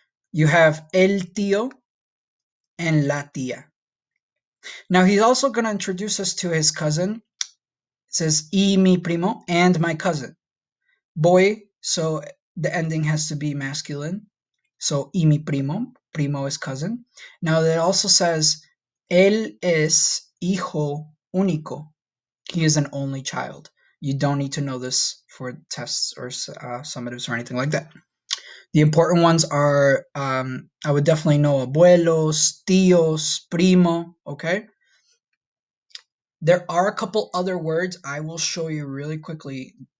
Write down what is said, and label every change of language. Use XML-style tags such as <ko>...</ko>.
<en>You have el tío and la tía. Now he's also going to introduce us to his cousin. It says</en> <es>y mi primo,</es> <en>and my cousin. Boy, so the ending has to be masculine. So</en> <es>y mi primo,</es> <en>primo is cousin. Now it also says</en> <es>él es hijo único.</es> <en>He is an only child. You don't need to know this for tests or summatives or anything like that. The important ones are, I would definitely know abuelos, tíos, primo, okay? There are a couple other words I will show you really quickly.</en>